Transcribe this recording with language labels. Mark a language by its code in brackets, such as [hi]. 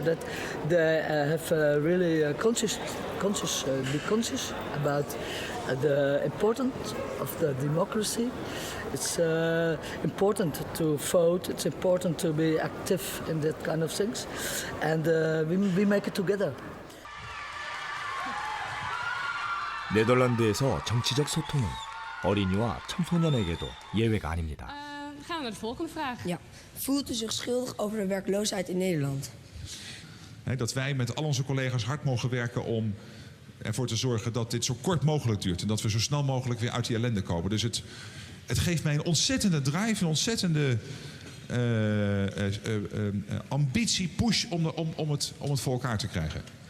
[en] That they have really be conscious about the importance of the democracy. It's important to vote. It's important to be active in that kind of things, and we make it together. [ko] 네덜란드에서 정치적 소통은 어린이와 청소년에게도 예외가 아닙니다. [nl] Gaan we naar de volgende vraag. Ja. Voelt u zich schuldig over de werkloosheid in Nederland? Dat wij met al onze collega's hard mogen werken om ervoor te zorgen dat dit zo kort mogelijk duurt. En dat we zo snel mogelijk weer uit die ellende komen. Dus het geeft mij een ontzettende drive, een ontzettende ambitie, push om het voor elkaar te krijgen.